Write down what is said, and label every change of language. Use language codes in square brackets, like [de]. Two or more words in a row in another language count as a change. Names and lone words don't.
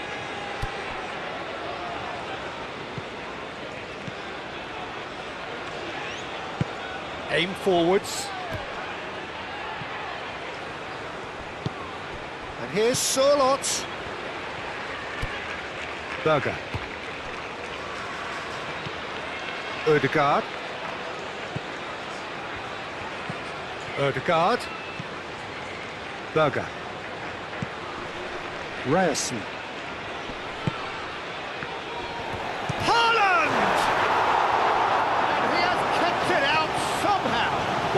[en] Aim forwards. And here's Sørloth. Berger. Ødegaard. Ødegaard. Berger. Ryerson. Haaland! And he has kept it out somehow.